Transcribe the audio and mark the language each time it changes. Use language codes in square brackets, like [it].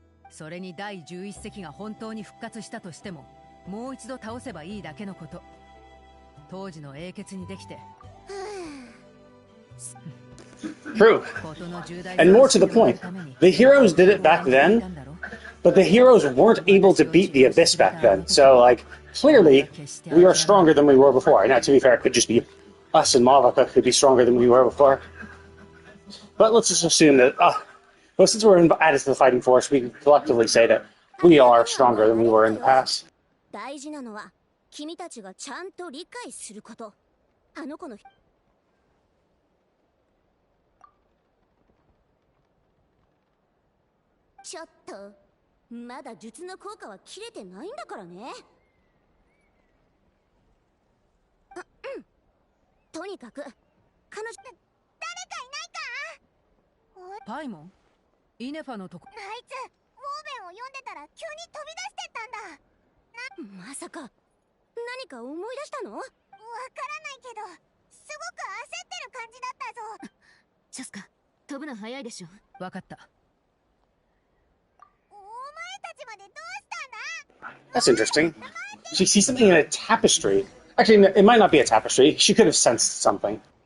[ja] それに第11隻が本当に復活したとしてももう一度倒せばいいだけのこと当時の英傑にできて [en] True. And more to the point, the heroes did it back then, but the heroes weren't able to beat the Abyss back then. So, like, clearly, we are stronger than we were before. Now, to be fair, it could just be us and Mavaka could be stronger than we were before. But let's just assume that... Well, since we're added to the fighting force, we can collectively say that we are stronger than we were in the past. [ja] 大事なのは君たちがちゃんと理解すること。あの子のちょっとまだ術の効果は切れてないんだからね。とにかく彼女誰かいないか？パイモン？イネファのとこあいつウォーベンを読んでたら急に飛び出してったんだまさか何か思い出したのわからないけどすごく焦ってる感じだったぞチャスカ飛ぶの早いでしょわかったお前たちまでどうしたんだ [en] That's interesting. She sees something in a tapestry. Actually, it might not be a tapestry. She could have sensed something.